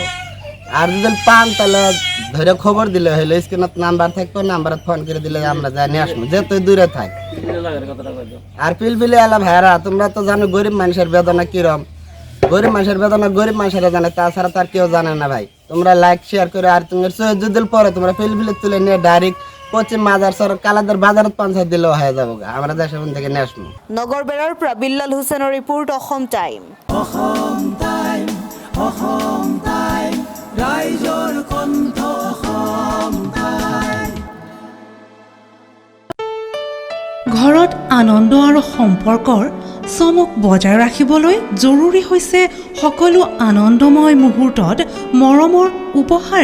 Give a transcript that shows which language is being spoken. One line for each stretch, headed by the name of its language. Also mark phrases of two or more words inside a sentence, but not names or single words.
Bangla: আর যদি পান তাহলে ধরে খবর দিলে হইলো স্ক্রিনত নাম্বার থাকবো নাম্বারে ফোন করে দিলে আমরা যাই নিয়ে আসবো যেহেতু দূরে থাক আর পিলপিলি আলা ভাইরা তোমরা তো জানো গরিব মানুষের বেদনা কিরম গরিব মানুষের বেদনা গরিব মানুষেরা জানে তাছাড়া তার কেউ জানে না ভাই তোমরা লাইক শেয়ার করে আর তোমার যদি পরে তোমরা পিলপিলি তুলে নিয়ে ডাইরেক্ট পশ্চিম মাজার সর কালাদের বাজারত পঞ্চায়েত দিলেও হয়ে যাবো আমরা দেশের থেকে নিয়ে আসবো
Assamese: নগৰ বেৰাৰ পৰা বিল্লাল হুছেইনৰ ৰিপৰ্ট অসম টাইম ৰাইজৰ কণ্ঠ ঘৰত আনন্দ আৰু সম্পৰ্কৰ চমক বজাই ৰাখিবলৈ জৰুৰী হৈছে সকলো আনন্দময় মুহূৰ্তত মৰমৰ উপহাৰ